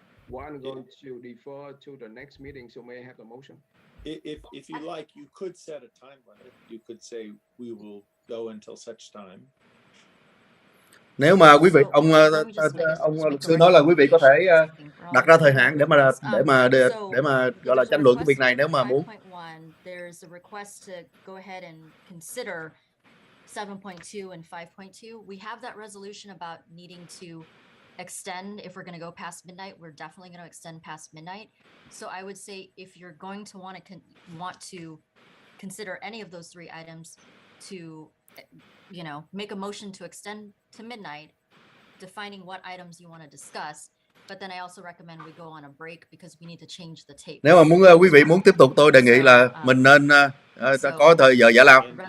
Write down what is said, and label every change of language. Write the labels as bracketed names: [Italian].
[English] One going to defer to the next meeting, so may I have the motion? If you like, you could set a time limit. You could say we will go until such time. [Vietnamese] Nếu mà quý vị, ông luật sư nói là quý vị có thể đặt ra thời hạn để mà gọi là tranh luận cái việc này nếu mà muốn. [English] There's a request to go ahead and consider 7.2 and 5.2. We have that resolution about needing to extend. If we're going to go past midnight, we're definitely going to extend past midnight. So I would say if you're going to want to consider any of those three items, to make a motion to extend to midnight, defining what items you want to discuss. But then I also recommend we go on a break because we need to change the tape. [Vietnamese] Nếu mà quý vị muốn tiếp tục, tôi đề nghị là mình nên có thời giờ giải lao.